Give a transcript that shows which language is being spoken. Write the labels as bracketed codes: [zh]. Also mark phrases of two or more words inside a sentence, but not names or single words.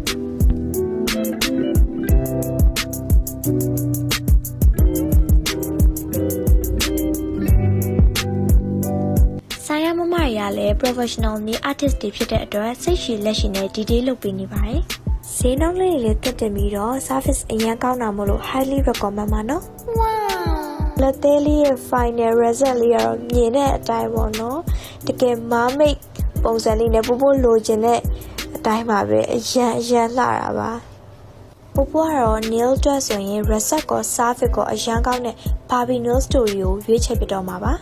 [my] ဆိုင်ရမမတွေကလည်း professional နဲ့ artist တွေဖြစ်တဲ့အတွက်စိတ်ရှည်လက်ရှည်နဲ့ detail လုပ်ပေးနေပါတယ်ဈေး နှုန်းလေးတွေလည်းတက်တင်ပြီးတော့ service အရင်ကောင်းတာမို့လို့ [en] highly recommend [my] ပါနော် wow လက်သေးလေးရဲ့ [en] final result [my] လေးကတော့မြင်တဲ့အတိုင်းပေါ့နော်တကယ် mermaid ပုံစံလေးနဲ့ပို့ပို့လိုချင်တဲ့အတိုင်းပါပဲအရန်လှတာပါပူပူကတော့ nail အတွက်ဆိုရင် reset ကော service ကောအရန်ကောင်းတဲ့ Barbie Nail Studio ကိုရွေးချယ်ပြတော့မှာပါ